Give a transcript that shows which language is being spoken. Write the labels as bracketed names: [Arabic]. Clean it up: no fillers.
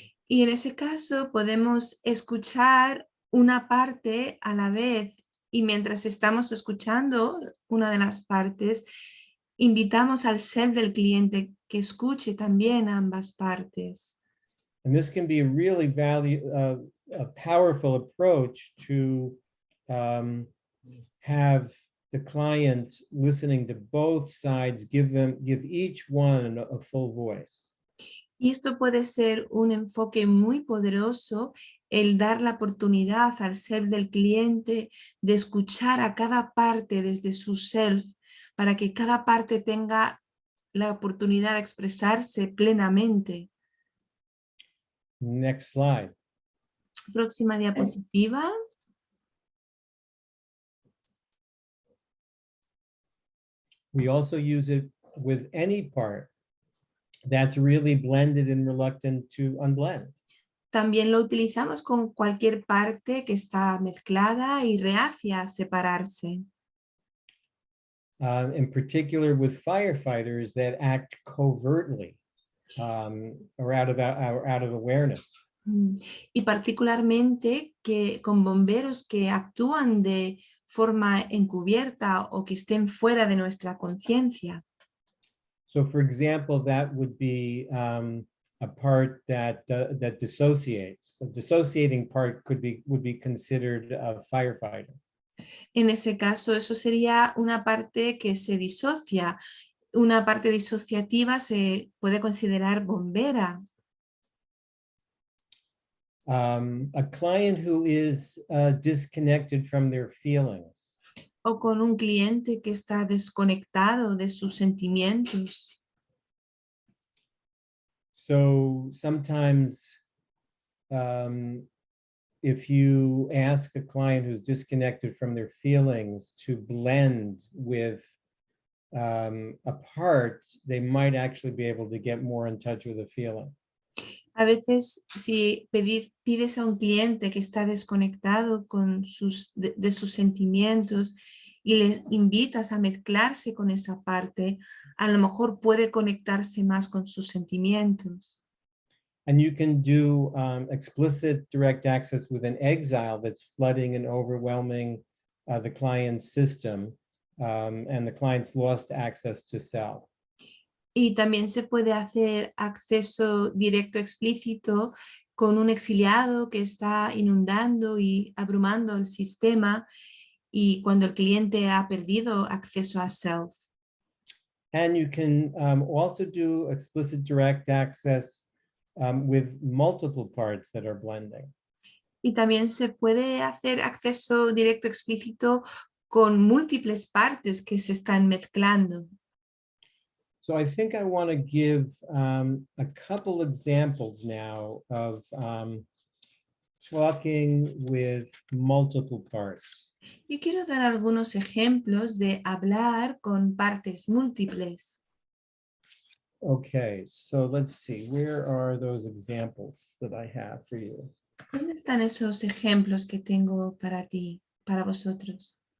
[Spanish] Y en ese caso podemos escuchar una parte a la vez y mientras estamos escuchando una de las partes, invitamos al ser del cliente que escuche también ambas partes. [English] And this can be a really a powerful approach to have the client listening to both sides, give each one a full voice. [Spanish] Y esto puede ser un enfoque muy poderoso, el dar la oportunidad al ser del cliente de escuchar a cada parte desde su self, para que cada parte tenga la oportunidad de expresarse plenamente. [English] Next slide. [Spanish] Próxima diapositiva. [English] We also use it with any part that's really blended and reluctant to unblend. [Spanish] También lo utilizamos con cualquier parte que está mezclada y reacia a separarse. [English] In particular with firefighters that act covertly or out of awareness. [Spanish] Y particularmente con bomberos que actúan de forma encubierta o que estén fuera de nuestra conciencia. [English] So for example, that would be a part that dissociates. A dissociating part would be considered a firefighter. [Spanish] En ese caso, eso sería una parte que se disocia. Una parte disociativa se puede considerar bombera. [English] A client who is disconnected from their feelings. [Spanish] O con un cliente que está desconectado de sus sentimientos. [English] So sometimes if you ask a client who's disconnected from their feelings to blend with a part, they might actually be able to get more in touch with a feeling. [Spanish] A veces, si pides a un cliente que está desconectado de sus sentimientos y les invitas a mezclarse con esa parte, a lo mejor puede conectarse más con sus sentimientos. [English] And you can do explicit direct access with an exile that's flooding and overwhelming the client's system, and the client's lost access to self. [Spanish] Y también se puede hacer acceso directo explícito con un exiliado que está inundando y abrumando el sistema, y cuando el cliente ha perdido acceso a self. [English] And you can also do explicit direct access with multiple parts that are blending. [Spanish] Y también se puede hacer acceso directo explícito con múltiples partes que se están mezclando. [English] So I think I want to give a couple examples now of talking with multiple parts. [Spanish] Yo quiero dar algunos ejemplos de hablar con partes múltiples. [English] Okay, so let's see, where are those examples that I have for you? [Spanish] ¿Dónde están esos ejemplos que tengo para ti, para vosotros?